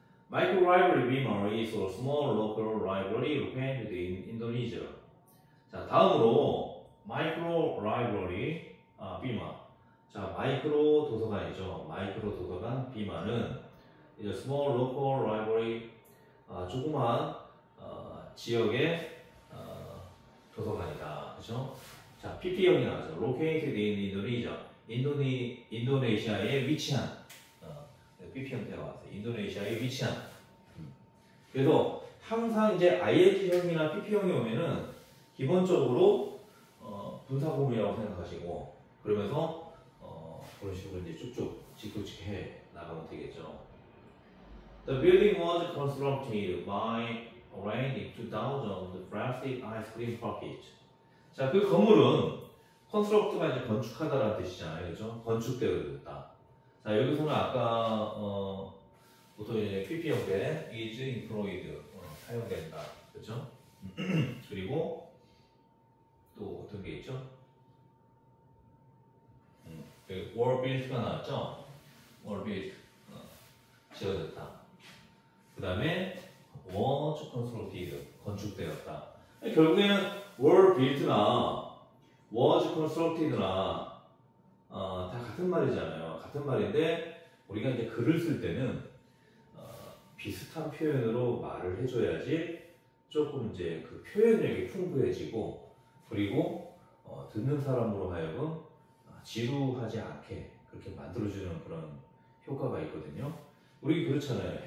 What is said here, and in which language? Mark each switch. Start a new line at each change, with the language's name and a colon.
English: Micro library beamer is a small local library located in Indonesia.
Korean: 자, 다음으로 micro library beamer. 자, 마이크로 도서관이죠. 마이크로 도서관 비마는 이제
English: small local library
Korean: 조그마한 지역의 도서관이다. 그렇죠? 자, PP형이 나왔죠.
English: Located in Indonesia.
Korean: 인도네시아에 위치한 PP 형태가 왔어요. 인도네시아에 위치한. 그래서 항상 이제 ING형이나 PP형이 오면은 기본적으로 분사구문이라고 생각하시고 그러면서 그런 식으로 이제 쭉쭉 직독직해 나가면 되겠죠.
English: The building was constructed by arranging 2,000 plastic ice cream packets.
Korean: 자, 그 건물은 construct가 이제 건축하다라는 뜻이잖아요, 그렇죠? 건축되어졌다. 자, 여기서는 아까 보통 이제 PP 형태
English: is employed
Korean: 사용된다, 그렇죠? 그리고 또 어떤 게 있죠? 여기
English: were built
Korean: 가 나왔죠?
English: were built
Korean: 지어졌다. 그 다음에
English: was constructed
Korean: 건축되었다. 결국에는
English: were built
Korean: 나
English: was constructed
Korean: 나 다 같은 말이잖아요. 같은 말인데 우리가 이제 글을 쓸 때는 비슷한 표현으로 말을 해줘야지 조금 이제 그 표현력이 풍부해지고 그리고 듣는 사람으로 하여금 지루하지 않게 그렇게 만들어주는 그런 효과가 있거든요. 우리 그렇잖아요.